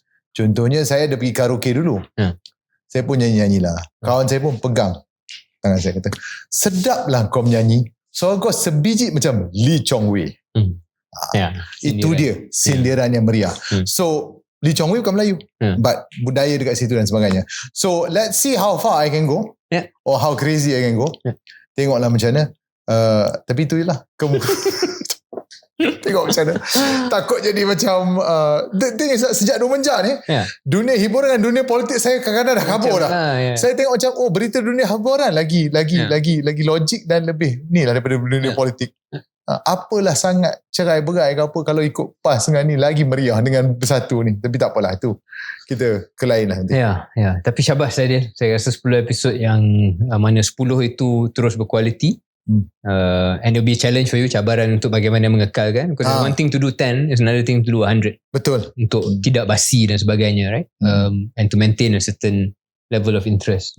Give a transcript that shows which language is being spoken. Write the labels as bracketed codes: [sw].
[ms] Contohnya, saya ada pergi karaoke dulu. Saya pun nyanyi-nyanyi lah. Kawan saya pun pegang tangan saya, kata, sedaplah kau menyanyi, suara kau sebiji macam Lee Chong Wei. Itu dia sindiran yang meriah. So Lee Chong Wei bukan Melayu, but budaya dekat situ dan sebagainya. [en] So let's see how far I can go, or how crazy I can go. [ms] Tengoklah macam mana. Tapi itu je lah. Tengok macam mana. Takut jadi macam sejak 2 menjak ni, dunia hiburan dan dunia politik saya kadang-kadang dah kabur dah. Saya tengok macam berita dunia hiburan lagi logik dan lebih ni lah daripada dunia politik. Apalah sangat cerai-berai ke apa, kalau ikut PAS dengan ni lagi meriah dengan bersatu ni. Tapi tak apalah, tu kita ke lain lah nanti. Tapi syabas saya rasa 10 episod yang mana 10 itu terus berkualiti. [en] And it'll be a challenge for you, [ms] cabaran untuk bagaimana mengekalkan, [en] because one thing to do 10 is another thing to do 100. [ms] Betul. Untuk tidak basi dan sebagainya, right? [en] And to maintain a certain level of interest.